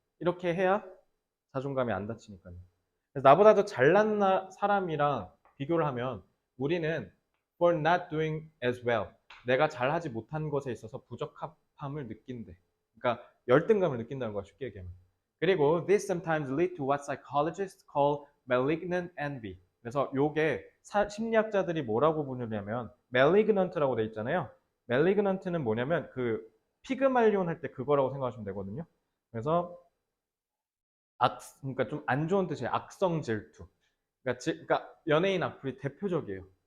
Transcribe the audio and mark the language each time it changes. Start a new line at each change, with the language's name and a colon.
Korean: 이렇게 해야 자존감이 안 다치니까요. 그래서 나보다 더 잘난 사람이랑 비교를 하면 우리는
English: for not doing as well.
Korean: 내가 잘하지 못한 것에 있어서 부적합함을 느낀대. 그러니까 열등감을 느낀다는 거야, 쉽게 얘기하면.
English: 그리고 this sometimes lead to what psychologists call malignant envy.
Korean: 그래서 요게 심리학자들이 뭐라고 부르냐면 malignant라고 돼 있잖아요. malignant는 뭐냐면 그 피그말리온 할 때 그거라고 생각하시면 되거든요. 그래서 그러니까 좀 안 좋은 뜻이에요. 악성 질투. 그러니까 연예인 악플이 대표적이에요.